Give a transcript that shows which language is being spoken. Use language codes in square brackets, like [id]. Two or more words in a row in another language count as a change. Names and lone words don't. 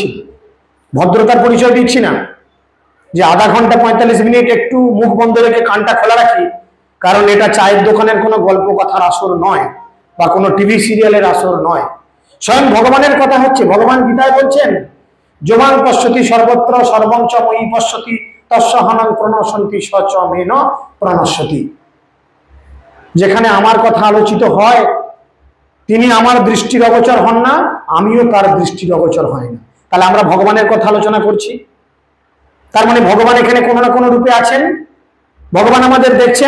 [bn] ভদ্রতার পরিচয় দিচ্ছি না, যে আধা ঘন্টা 45 মিনিট একটু মুখ বন্ধ রেখে কানটা খোলা রাখি, কারণ এটা চায়ের দোকানের কোনো গল্প কথার আসর নয়, বা কোনো টিভি সিরিয়ালের আসর নয়। স্বয়ং ভগবানের কথা হচ্ছে। ভগবান গীতায় বলছেন, [sa] যোমাং পশ্যতি সর্বত্র সর্বং চ ময়ি পশ্যতি তস্যহনং প্রণশন্তি সচ মেন প্রণশ্যতি। [bn] যেখানে আমার কথা আলোচিত হয়, তিনি আমার দৃষ্টির অগোচর হন না, আমিও তার দৃষ্টির অগোচর হয় না। তাহলে আমরা ভগবানের কথা আলোচনা করছি, তার মানে ভগবান এখানে কোনো না কোনো রূপে আছেন, ভগবান আমাদের দেখছেন।